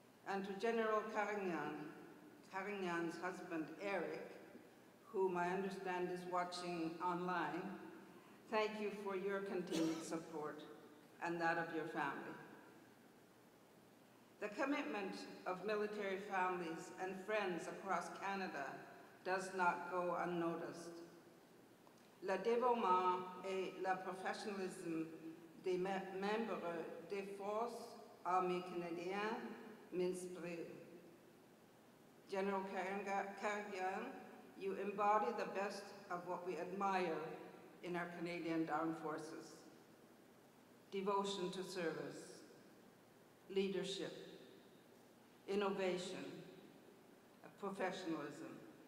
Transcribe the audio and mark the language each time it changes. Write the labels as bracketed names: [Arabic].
[English] And to General Carignan's husband, Eric, whom I understand is watching online, thank you for your continued support and that of your family. The commitment of military families and friends across Canada does not go unnoticed. [French] Le dévouement et le professionnalisme des membres des forces armées canadiennes m'inspirent. [English] General Carignan, you embody the best of what we admire in our Canadian Armed Forces: devotion to service, leadership, innovation, professionalism.